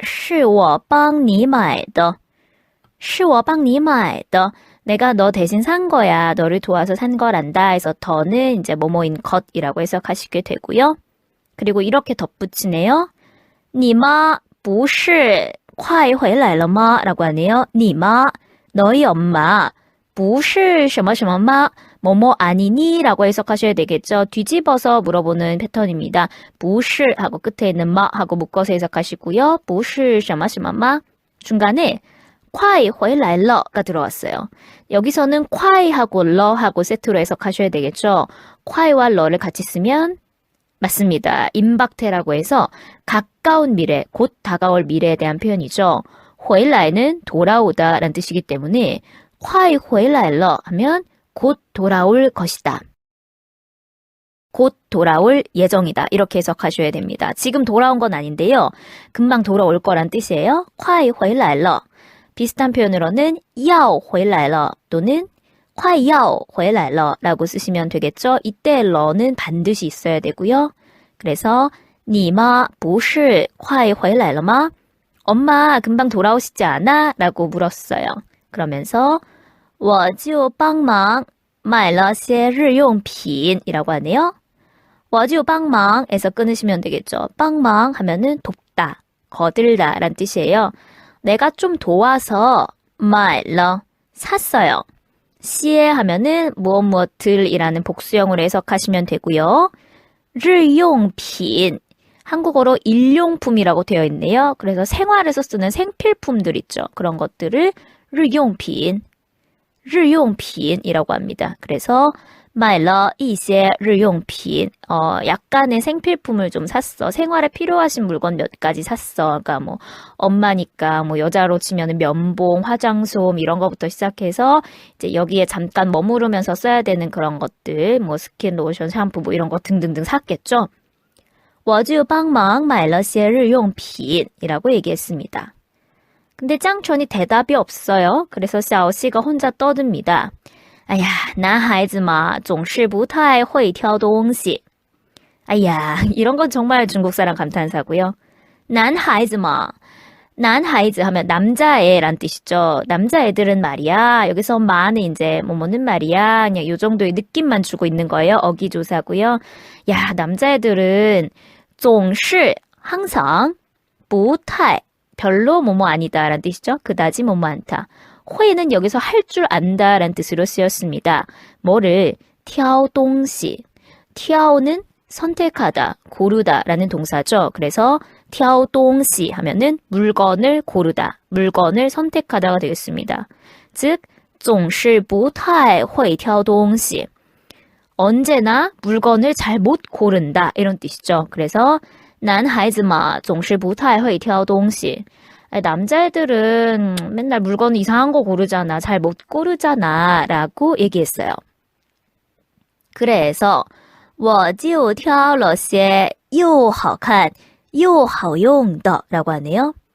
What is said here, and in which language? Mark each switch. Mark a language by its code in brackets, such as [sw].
[zh] 是我帮你买的.是我帮你买的. [ko] 내가 너 대신 산 거야. 너를 도와서 산 거란다. 해서 더는 이제 뭐뭐인 것이라고 해석하시게 되고요. 그리고 이렇게 덧붙이네요. [zh] 你妈不是快回来了吗? [ko] 라고 하네요. [zh] 你妈 [ko] 너희 엄마 [zh] 不是什么什么吗? [ko] 뭐뭐 아니니? 라고 해석하셔야 되겠죠. 뒤집어서 물어보는 패턴입니다. 不是 하고 끝에 있는 마 하고 묶어서 해석하시고요. [zh] 不是什么什么吗? [ko] 중간에 [zh] 快回来了 [ko] 가 들어왔어요. 여기서는 快 하고 러 하고 세트로 해석하셔야 되겠죠. 快와 러를 같이 쓰면 맞습니다. 임박태라고 해서 가까운 미래, 곧 다가올 미래에 대한 표현이죠. 回来는 돌아오다 라는 뜻이기 때문에 [zh] 快回来了 [ko] 하면 곧 돌아올 것이다. 곧 돌아올 예정이다. 이렇게 해석하셔야 됩니다. 지금 돌아온 건 아닌데요. 금방 돌아올 거란 뜻이에요. [zh] 快回来了. [ko] 비슷한 표현으로는 要回来了 또는 快要回来了 라고 쓰시면 되겠죠. 이때 러는 반드시 있어야 되고요. [zh] 그래서 你妈不是快回来了吗? [ko] 엄마 금방 돌아오시지 않아? 라고 물었어요. 그러면서 [zh] 我就帮忙买了些日用品 [ko] 이라고 하네요. [zh] 我就帮忙 [ko] 에서 끊으시면 되겠죠. 帮忙 하면은 돕다, 거들다 라는 뜻이에요. 내가 좀 도와서 买了 샀어요. 시에 하면은 무엇무엇들이라는 복수형으로 해석하시면 되고요. 日用品 한국어로 일용품이라고 되어 있네요. 그래서 생활에서 쓰는 생필품들 있죠. 그런 것들을 日用品, 日用品이라고 합니다. 그래서 [zh] 买了一些日用品, [ko] 약간의 생필품을 좀 샀어. 생활에 필요하신 물건 몇 가지 샀어. 그러니까 뭐 엄마니까 뭐 여자로 치면은 면봉, 화장솜 이런 거부터 시작해서 이제 여기에 잠깐 머무르면서 써야 되는 그런 것들, 뭐 스킨, 로션, 샴푸 뭐 이런 거 등등등 샀겠죠. [zh] 我就帮忙买了些日用品 [ko] 이라고 얘기했습니다. 근데 짱천이 대답이 없어요. 그래서 샤오씨가 혼자 떠듭니다. [zh] 哎呀，男孩子嘛，总是不太会挑东西. [ko] 哎呀, 이런 건 정말 중국 사람 감탄사고요. 男孩子嘛, 男孩子 하면 남자애란 뜻이죠. 남자애들은 말이야. 여기서 마는 이제 뭐뭐는 말이야. 그냥 요 정도의 느낌만 주고 있는 거예요. 어기조사고요. 야, 남자애들은 总是 항상 不太 별로 뭐뭐 아니다 라는 뜻이죠. 그다지 뭐뭐 않다. 회는 여기서 할 줄 안다 라는 뜻으로 쓰였습니다. 뭐를? 挑东西. 挑는 선택하다, 고르다 라는 동사죠. 그래서 挑东西 하면은 물건을 고르다, 물건을 선택하다가 되겠습니다. [zh] 즉, 总是不太会挑东西. [ko] 언제나 물건을 잘 못 고른다 이런 뜻이죠. [zh] 그래서 男孩子嘛总是不太会挑东西. [ko] 남자애들은 맨날 물건 이상한 거 고르잖아. 잘 못 고르잖아. 라고 얘기했어요. 그래서 [zh] 我就挑了些又好看又好用的 [ko] 라고 하네요.